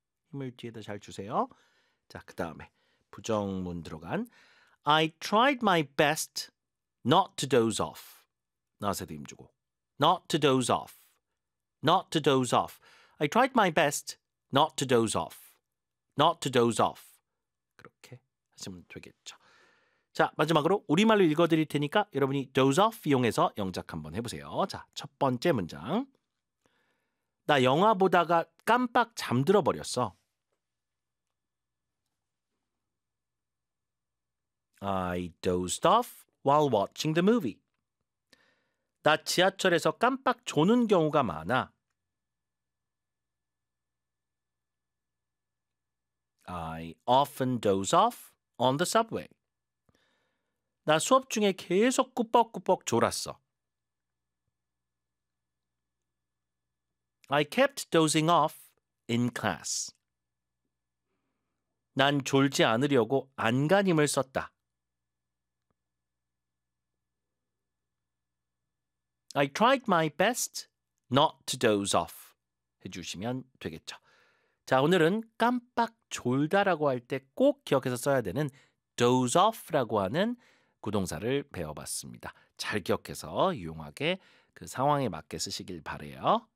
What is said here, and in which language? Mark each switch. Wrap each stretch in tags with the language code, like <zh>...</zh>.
<ko>힘을 뒤에다 잘 주세요. 자, 그 다음에 부정문 들어간</ko> <en>I tried my best not to doze off.</en> <ko>나한테도 힘 주고</ko> <en>Not to doze off. Not to doze off. I tried my best not to doze off. Not to doze off.</en> <ko>그렇게 하시면 되겠죠. 자, 마지막으로 우리말로 읽어드릴 테니까 여러분이 doze off 이용해서 영작 한번 해보세요. 자, 첫 번째 문장. 나 영화 보다가 깜빡 잠들어 버렸어.</ko> <en>'I dozed off while watching the movie.'</en> <ko>나 지하철에서 깜빡 조는 경우가 많아.</ko> <en>'I often doze off on the subway.'</en> <ko>나 수업 중에 계속 꾸벅꾸벅 졸았어.</ko> <en>I kept dozing off in class.</en> <ko>난 졸지 않으려고 안간힘을 썼다.</ko> <en>I tried my best not to doze off.</en> <ko>해주시면 되겠죠. 자, 오늘은 깜빡 졸다라고 할 때 꼭 기억해서 써야 되는 doze off라고 하는 구동사를 배워봤습니다. 잘 기억해서 유용하게 그 상황에 맞게 쓰시길 바래요.</ko>